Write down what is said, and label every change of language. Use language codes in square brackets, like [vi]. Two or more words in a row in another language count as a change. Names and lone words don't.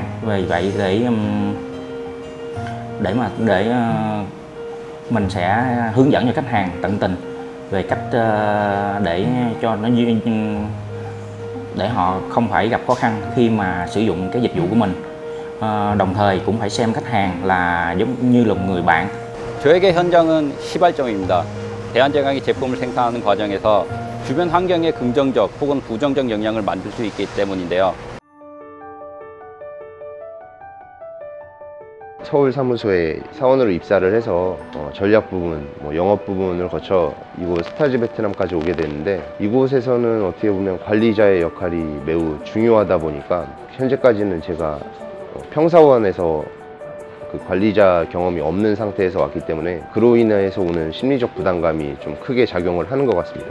[vi] Vì vậy để mình sẽ hướng dẫn cho khách hàng tận tình về cách để cho nó để họ không phải gặp khó khăn khi mà sử dụng cái dịch vụ của mình. đồng thời cũng phải xem khách hàng là giống như là một người bạn. [ko] 저에게 현장은 시발점입니다. 대한제강이 제품을 생산하는 과정에서 주변 환경에 긍정적 혹은 부정적 영향을 만들 수 있기 때문인데요. 서울 사무소에 사원으로 입사를 해서 전략 부분, 영업 부분을 거쳐 이곳 스타즈 베트남까지 오게 됐는데, 이곳에서는 어떻게 보면 관리자의 역할이 매우 중요하다 보니까 현재까지는 제가 평사원에서 그 관리자 경험이 없는 상태에서 왔기 때문에 그로 인해서 오는 심리적 부담감이 좀 크게 작용을 하는 것 같습니다.